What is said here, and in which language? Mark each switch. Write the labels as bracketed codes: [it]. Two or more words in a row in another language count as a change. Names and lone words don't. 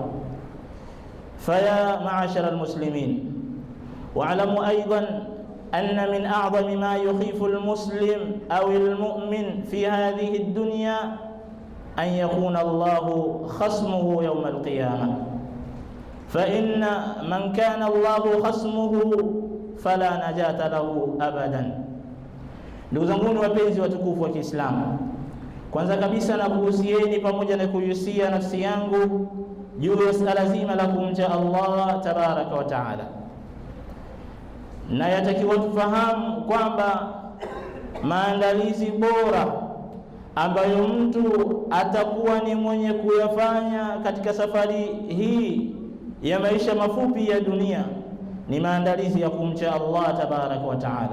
[ar] فيا معاشر المسلمين، واعلموا أيضا أن من أعظم ما يخيف المسلم أو المؤمن في هذه الدنيا أن يكون الله خصمه يوم القيامة، فإن من كان الله خصمه فلا نجاة له أبدا. [sw] Ndugu zangu wapenzi watukufu wa Kiislamu, kwanza kabisa na kuhusieni pamoja na kuhusia nafsi yangu juu ya suala zima la kumcha Allah [ar] تبارك وتعالى, [sw] na yatakiwa tufahamu kwamba maandalizi bora ambayo mtu atakuwa ni mwenye kuyafanya katika safari hii ya maisha mafupi ya dunia ni maandalizi ya kumcha Allah [ar] تبارك وتعالى.